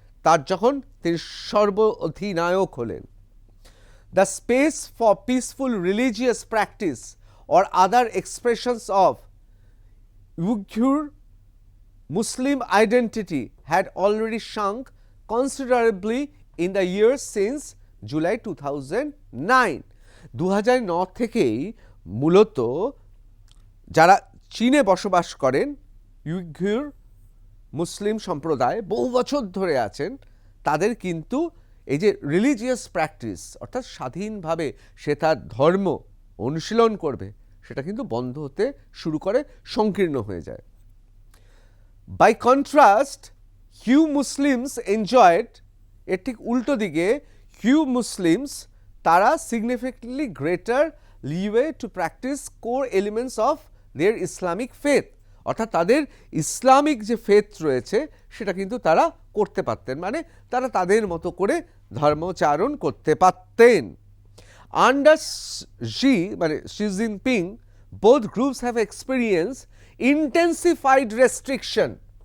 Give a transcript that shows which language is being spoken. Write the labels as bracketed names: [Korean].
[Bangla] তার যখন তিনি সর্বাধিনায়ক হলেন, [English] the space for peaceful religious practice or other expressions of Uyghur Muslim identity had already shrunk considerably in the years since July 2009. [Bangla] 2009 থেকেই মূলত যারা চীনে বসবাস করেন, উইঘুর মুসলিম সম্প্রদায় বহু বছর ধরে আছেন, তাদের কিন্তু এই যে রিলিজিয়াস প্র্যাকটিস, অর্থাৎ স্বাধীনভাবে সে তার ধর্ম অনুশীলন করবে, সেটা কিন্তু বন্ধ হতে শুরু করে, সংকীর্ণ হয়ে যায়। [English] by contrast, Hui Muslims enjoyed, [Bangla] এর ঠিক উল্টো দিকে হিউ মুসলিমস তারা [English] significantly greater leeway to practise core elements of their Islamic faith, [Bangla] অর্থাৎ তাদের ইসলামিক যে ফেথ রয়েছে সেটা কিন্তু তারা করতে পারতেন, মানে তারা তাদের মতো করে ধর্মচারণ করতে পারতেন। [English] Under Xi Jinping, both groups have experienced intensified restriction.